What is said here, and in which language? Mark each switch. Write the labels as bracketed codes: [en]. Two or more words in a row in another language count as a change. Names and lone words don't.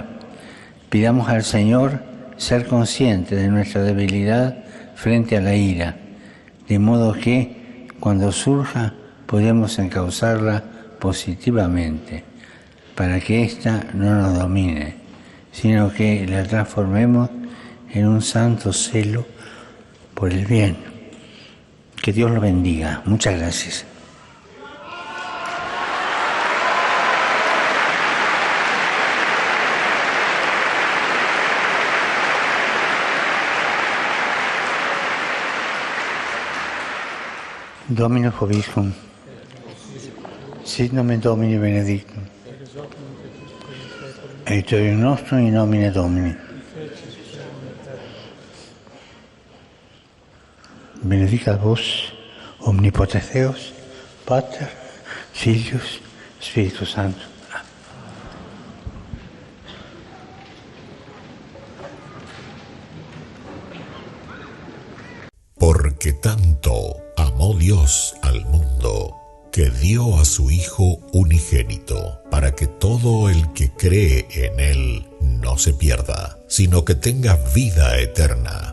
[es] Pidamos al Señor ser conscientes de nuestra debilidad frente a la ira, de modo que, cuando surja, podemos encauzarla positivamente, para que ésta no nos domine, sino que la transformemos en un santo celo por el bien. Que Dios lo bendiga. Muchas gracias. [la] Domino Vobiscum, sit nomen Domini benedictum, aiuterium nostrum in nomine Domini. Benedicat vos, omnipotens Deus, Pater, Filius, Spiritus Sanctus. [es] Porque tanto amó Dios al mundo, que dio a su Hijo unigénito, para que todo el que cree en Él no se pierda, sino que tenga vida eterna.